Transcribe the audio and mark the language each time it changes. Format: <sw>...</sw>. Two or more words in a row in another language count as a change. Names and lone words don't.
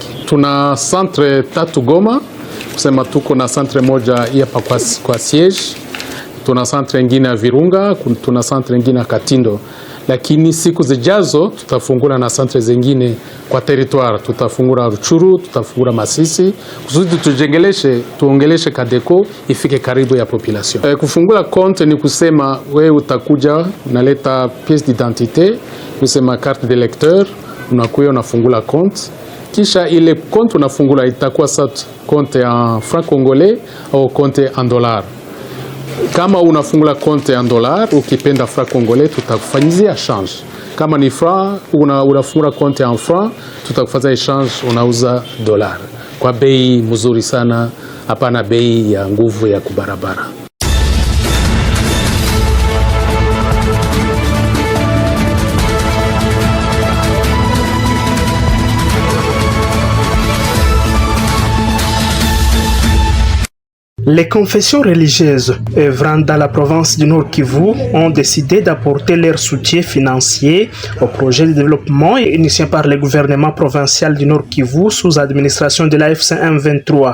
<sw>Tuna centre 3 Goma, kusema tuko na centre moja hapa kwa siege, tuna centre nyingine ya Virunga, tuna centre nyingine ya Katindo, lakini siku zijazo tutafungula na centre zingine kwa territoire. Tutafungula Ruchuru, tutafungula Masisi, kusudi tuongeleshe Cadeco ifike karibu ya population. Kufungula compte ni kusema wewe utakuja unaleta</sw> <fr>pièce d'identité,</fr> <sw>kusema</sw> <fr>carte de lecteur,</fr> <sw>unakuya unafungula compte, kisha ile compte unafungula itakuwa sat</sw> <fr>compte en franc congolais au compte en dollar.</fr> <sw>Kama unafungula</sw> <fr>compte en dollar,</fr> <sw>ukipenda</sw> <fr>franc congolais</fr> <sw>tutakufanyizia change. Kama ni franc, unafungula</sw> <fr>compte en franc,</fr> <sw>tutakufanyia change, unauza dollar kwa bei mzuri sana, hapana bei ya nguvu ya kubarabara.</sw> <fr>Les confessions religieuses œuvrant dans la province du Nord Kivu ont décidé d'apporter leur soutien financier au projet de développement initié par le gouvernement provincial du Nord Kivu sous administration de l'AFC M23.</fr>